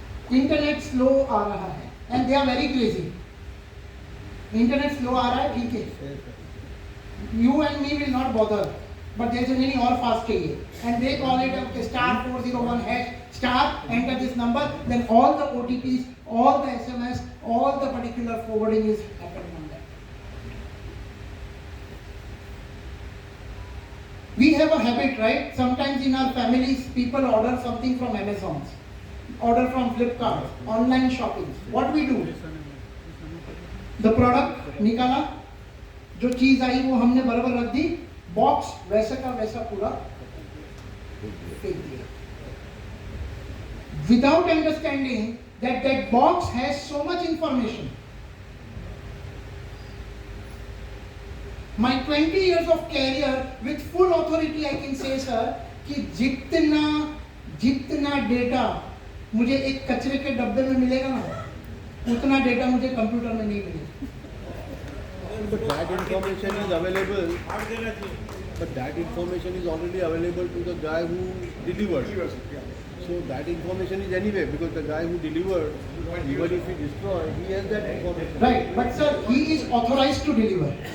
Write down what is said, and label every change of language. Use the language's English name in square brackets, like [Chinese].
[English] Internet slow [Hindi] आ रहा है [English] and they are very crazy. [Hindi] Internet slow आ रहा है, ठीक है. [English] You and me will not bother, but there is a many [Hindi] और fast चाहिए. [English] And they call it a star 401 hash star, enter this number, then all the OTPs, all the SMS, all the particular forwarding is happening on that. We have a habit, right? Sometimes in our families, people order something from Amazon, order from Flipkart, online shopping. What we do? The product [Hindi] निकाला, जो चीज आई वो हमने बराबर रख दी, box वैसा का वैसा पूरा फेंक दिया. [English] Without understanding that that box has so much information. My 20 years of career with full authority I can say sir [Hindi] कि जितना डेटा मुझे एक कचरे के डब्बे में मिलेगा ना, उतना डेटा मुझे कंप्यूटर में नहीं मिलेगा. [English] But that information is available. But that information is already available to the guy who delivered. So that information is anyway, because the guy who delivered, even if he destroyed, he has that information. Right, but sir, he is authorized to deliver.